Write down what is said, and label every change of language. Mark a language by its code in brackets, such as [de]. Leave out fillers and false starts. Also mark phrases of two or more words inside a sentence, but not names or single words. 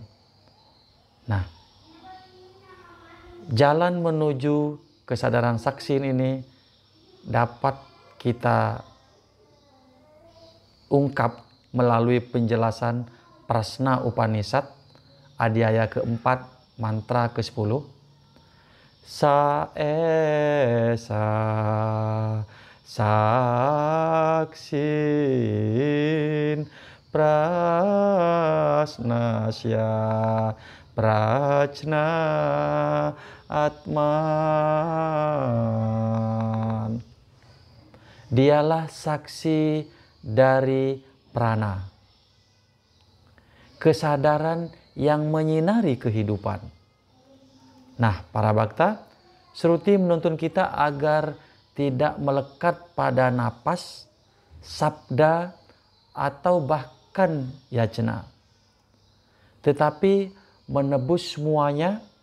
[id] Nah, jalan menuju kesadaran saksin ini dapat kita ungkap melalui penjelasan Prasna Upanishad, adhyaya keempat, mantra ke-10. [sa] Sa esa saksin prasnasya prajna atman. [id] Dialah saksi dari prana, kesadaran yang menyinari kehidupan. Nah, para bhakta, Shruti menuntun kita agar tidak melekat pada napas, sabda, atau bahkan yajna, tetapi menebus semuanya.